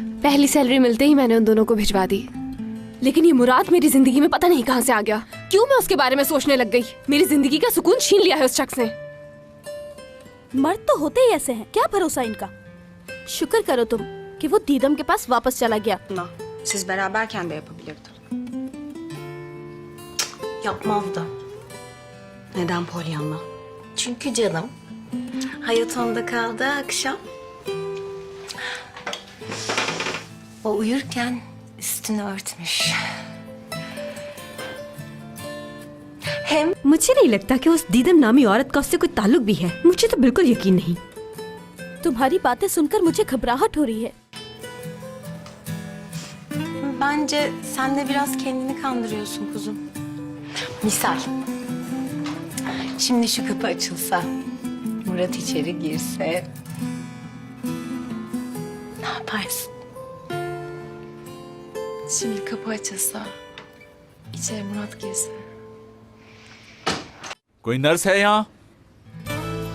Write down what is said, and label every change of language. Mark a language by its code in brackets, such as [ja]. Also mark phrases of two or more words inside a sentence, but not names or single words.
[hi] पहली सैलरी मिलते ही मैंने उन दोनों को भिजवा दी। लेकिन ये मुराद मेरी जिंदगी में पता नहीं कहां से आ गया। क्यों मैं उसके बारे में सोचने लग गई? मेरी जिंदगी का सुकून छीन लिया है उस शख्स ने। मर्द तो होते ही ऐसे हैं, क्या भरोसा इनका। शुक्र करो तुम कि वो दीदम के पास वापस चला gaya. [tr] Siz beraberken de yapabilirdim. Yapmazdı. Neden Pollyanna? Çünkü canım hayat onda kaldı akşam. O uyurken üstünü örtmüş. [hi] hem मुझे नहीं लगता कि उस दीदम नामी औरत का उससे कोई ताल्लुक भी है। मुझे तो बिल्कुल यकीन नहीं। तुम्हारी बातें सुनकर मुझे घबराहट हो रही है। [tr] Bence sen de biraz kendini kandırıyorsun kuzum. Misal. Şimdi şu kapı açılsa, Murat içeri girse, ne yaparsın? Şimdi kapı açılsa, içeri Murat girse. [hi] कोई नर्स है यहाँ?